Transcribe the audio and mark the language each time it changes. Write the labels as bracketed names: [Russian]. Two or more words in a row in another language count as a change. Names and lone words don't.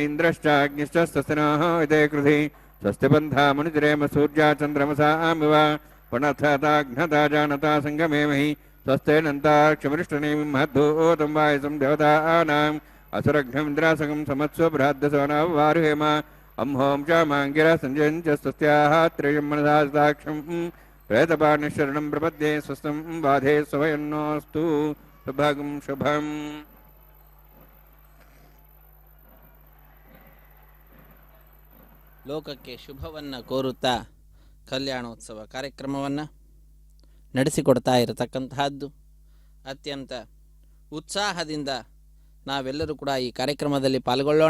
[Sanskrit] ಇಂದ್ರಶ್ಚಾಗ್ನಿಶ್ಚ ಸ್ವಸ್ತಿ ನಃ ಇದೇ ಕೃಧಿ ಸ್ವಸ್ತಿ ಬಂಧಾ ಮುನಿಜರೇಮ ಸೂರ್ಯಾ ಚಂದ್ರಮಸಾಮಿವ ಪುನಃತಾಘ್ನತಾ ಜಾನತಾ ಸಂಗಮೇಮಹಿ ಸ್ವಸ್ತೇನಂತಾಕ್ಷಮರಿಷ್ಟನೇಮಿ ಮಹದ್ದೂತಂ ವಾಯಸಂ ದೇವತಾನಾಂ ಅಸುರಘ್ನಮಿಂದ್ರಾಸಗಂ ಸಮತ್ಸ್ವ ಬೃಹದ್ದಸವನವಾರುಹೇಮ ಅಂಹೋಂ ಚ ಮಾಂಗಿರ ಸಂಜಯಂಚ ಸ್ವಸ್ತ್ಯಾಹ ತ್ರಯಂ ಮನಸಾಕ್ಷಂ ಪ್ರೇತಪಾಣಿಶರಣಂ ಪ್ರಪದ್ಯೆ ಸ್ವಸ್ಥಂ ಬಾಧೆ ಸ್ವಯನ್ನೋಸ್ತು ಶುಭಗಂ ಶುಭಂ. [Kannada] ಲೋಕಕ್ಕೆ ಶುಭವನ್ನು ಕೋರುತ್ತಾ ಕಲ್ಯಾಣೋತ್ಸವ ಕಾರ್ಯಕ್ರಮವನ್ನು ನಡೆಸಿಕೊಡ್ತಾ ಇರತಕ್ಕಂತಹದ್ದು. ಅತ್ಯಂತ ಉತ್ಸಾಹದಿಂದ ನಾವೆಲ್ಲರೂ ಕೂಡ ಈ ಕಾರ್ಯಕ್ರಮದಲ್ಲಿ ಪಾಲ್ಗೊಳ್ಳೋಣ.